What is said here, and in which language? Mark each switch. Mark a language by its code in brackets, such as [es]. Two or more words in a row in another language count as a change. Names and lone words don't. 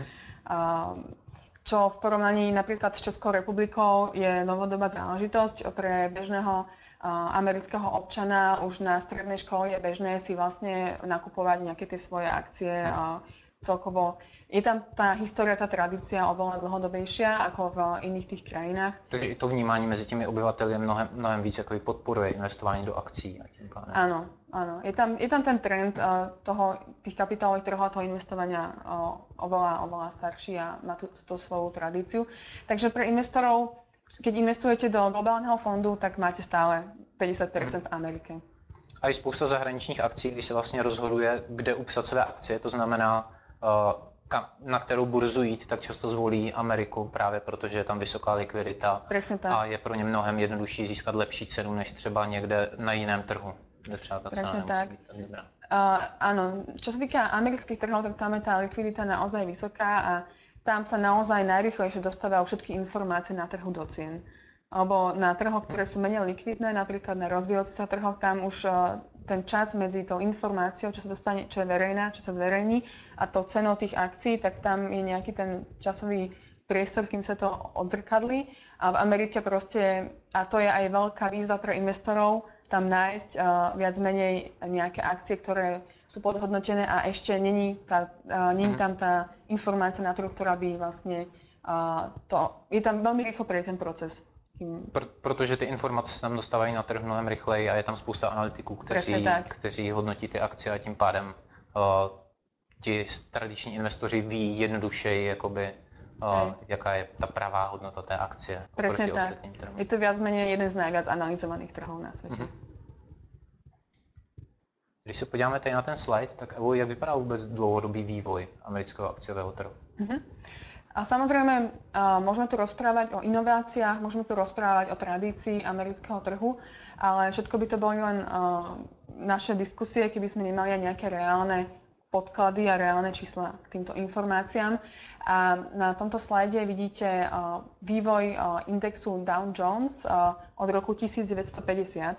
[sk] Čo v porovnaní napríklad s Českou republikou je novodobá záležitosť pre bežného amerického občana. Už na strednej škole je bežné si vlastne nakupovať nejaké tie svoje akcie celkovo je tam tá história, tá tradícia oveľa dlhodobejšia ako v iných tých krajinách. [cs] Takže i to vnímání mezi těmi obyvateli je mnohem víc jakoby podporuje investování do akcií. A tím pádem. [sk] Áno, áno. Je tam ten trend tých kapitálových trhov a toho investovania oveľa starší a má tú svoju tradíciu. Takže pre investorov, keď investujete do globálneho fondu, tak máte stále 50% v Amerike. [cs] A je spousta zahraničních akcí, kdy se vlastně rozhoduje, kde upsat své akcie. To znamená, na kterou burzu jít, tak často zvolí Ameriku právě protože je tam vysoká likvidita a je pro ně mnohem jednodušší získat lepší cenu než třeba někde na jiném trhu, kde třeba ta cena nemusí být tak dobrá. [sk] Áno, čo sa týka amerických trhov, tak tam je tá likvidita naozaj vysoká a tam sa naozaj najrýchlejšie dostávajú všetky informácie na trhu do cien. Alebo na trhoch, ktoré sú menej likvidné, napríklad na rozvíjajúcich sa trhoch, tam už ten čas medzi tou informáciou, čo sa dostane, čo je verejná, čo sa zverejní a tou cenou tých akcií, tak tam je nejaký ten časový priestor, kým sa to odzrkadlí. A v Amerike proste, a to je aj veľká výzva pre investorov, tam nájsť viac menej nejaké akcie, ktoré sú podhodnotené a ešte není tam tá informácia na trhu, ktorá by vlastne je tam veľmi rýchlo pre ten proces. [cs] Protože ty informace se tam dostávají na trh mnohem rychleji a je tam spousta analytiků, kteří hodnotí ty akcie a tím pádem ti tradiční investoři ví jednodušeji, jakoby, jaká je ta pravá hodnota té akcie. [sk] Presne tak. Je to viac menej jeden z najviac analyzovaných trhov na svete. [cs] Když se podíváme tady na ten slide, tak Evo, jak vypadá vůbec dlouhodobý vývoj amerického akciového trhu? [sk] A samozrejme, môžeme tu rozprávať o inováciách, môžeme tu rozprávať o tradícii amerického trhu, ale všetko by to boli len naše diskusie, keby sme nemali aj nejaké reálne podklady a reálne čísla k týmto informáciám. A na tomto slajde vidíte vývoj indexu Dow Jones od roku 1950.